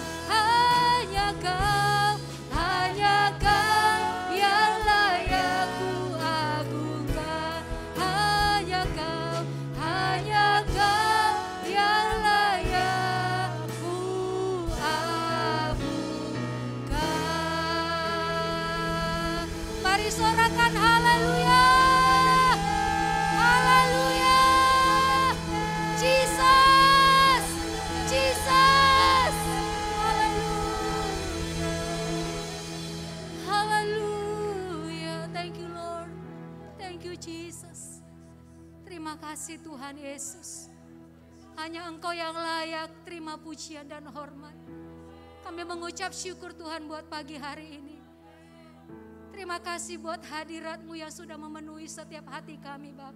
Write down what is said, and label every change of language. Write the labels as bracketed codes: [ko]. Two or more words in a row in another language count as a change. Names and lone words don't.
[id] Hanya Kau yang layak ku agungkan. Hanya Kau yang layak ku agungkan. Mari sorakan haleluya. Haleluya. Jesus. Jesus. Haleluya. Haleluya. [en] Thank you Lord. Thank you Jesus. [id] Terima kasih Tuhan Yesus. Hanya Engkau yang layak terima pujian dan hormat. Kami mengucap syukur Tuhan buat pagi hari ini. Terima kasih buat hadirat-Mu yang sudah memenuhi setiap hati kami Bapa.